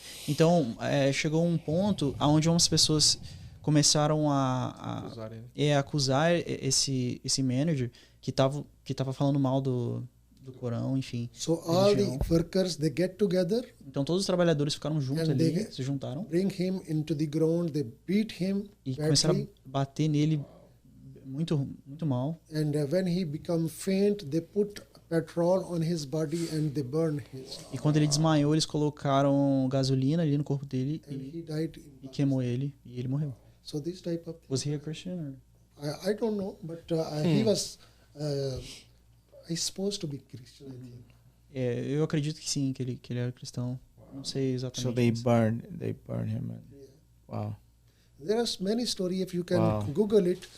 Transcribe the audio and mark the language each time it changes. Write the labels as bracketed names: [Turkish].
[Portuguese] Então, chegou um ponto onde umas pessoas começaram a acusar esse manager que estava falando mal do Corão, enfim. [English] So all the workers, they get together. [Portuguese] Então todos os trabalhadores ficaram juntos ali, se juntaram. [English] Bring him into the ground, they beat him [Portuguese] e começaram a bater nele muito mal. [English] And when he became faint, they put petrol on his body and they burned his. [Portuguese] E quando ele desmaiou, eles colocaram gasolina ali no corpo dele e queimou ele e ele morreu. [English] So this type of thing. Was he a Christian? I don't know, but he was he's supposed to be Christian, I think. [Portuguese] Eu acredito que sim, que ele era cristão. Não sei exatamente. [English] So they burned him. Wow. There are many stories if you can Google it.